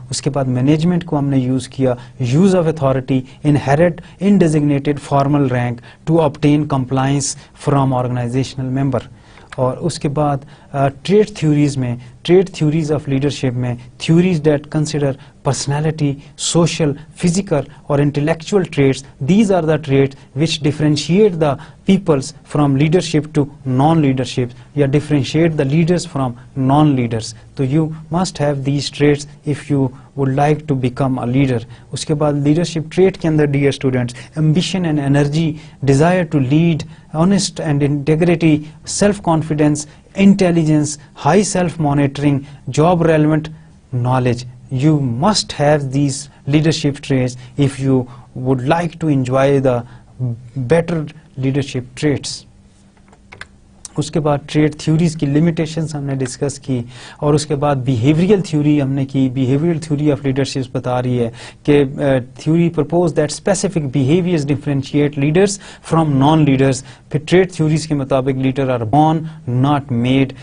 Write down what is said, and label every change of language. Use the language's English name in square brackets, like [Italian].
[Urdu] اس کے بعد مینجمنٹ کو ہم نے یوز کیا, [English] Use of authority, inherent in designated formal rank to obtain compliance from organizational member. [Urdu] اور اس کے بعد [English] Trait theories میں, trait theories of leadership میں, theories that consider personality, social, physical اور intellectual traits. These are the traits which differentiate the peoples from leadership to non leadership, یا differentiate the leaders from non leaders. تو you must have these traits if you would like to become a leader. [Urdu] اس کے بعد leadership treat کے اندر dear students [English] ambition and energy, desire to lead, honest and integrity, self confidence, intelligence, high self monitoring, job relevant knowledge. You must have these leadership traits if you would like to enjoy the better leadership traits. [Urdu] اس کے بعد trait theories کی limitations ہم نے discuss کی, اور اس کے بعد behavioural theory ہم نے کی. [English] behavioural theory of leadership [Urdu] بتا رہی ہے کہ [English] Theory propose that specific behaviours differentiate leaders from non leaders. [Urdu] پھر ٹریڈ تھیوریز کے مطابق [English] Leader are born not made.